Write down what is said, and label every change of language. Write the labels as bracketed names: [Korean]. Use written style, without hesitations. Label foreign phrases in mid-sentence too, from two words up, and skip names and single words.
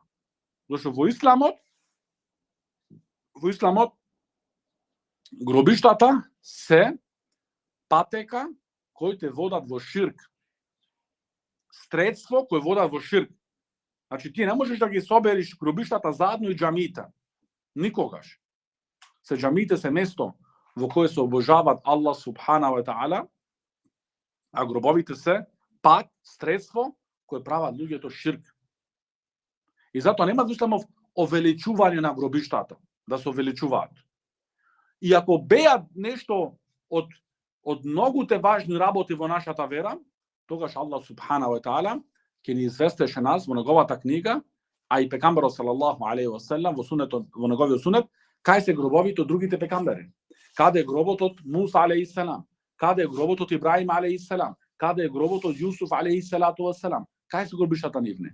[Macedonian] Зашто во исламот гробиштата се патека кои те водат во ширк. Средство кои водат во ширк. Значи ти не можеш да ги собериш гробиштата заедно и џамиите. Никогаш. Џамиите се место во кое се обожават Аллах [Arabic] سبحانه وتعالى, [Macedonian] а гробовите се пат, средство кое прават луѓето ширк. И затоа нема да исламов увеличување на гробиштата, да се увеличуваат. И ако беа нешто од многуте важни работи во нашата вера, тогаш Аллах [Arabic] سبحانه وتعالى [Macedonian] ќе ни известеше нас во неговата книга, а и пекамберот [Arabic] صلى الله عليه وسلم [Macedonian] во сунетот, во неговиот сунет, кај се гробовите од другите пекамбери. Каде е гробот од Муса [Arabic] عليه السلام, [Macedonian] каде е гробот од Ибраим [Arabic] عليه السلام, [Macedonian] каде е гробот од Јусуф [Arabic] عليه الصلاة والسلام, [Macedonian] кај се гробиштата нивни.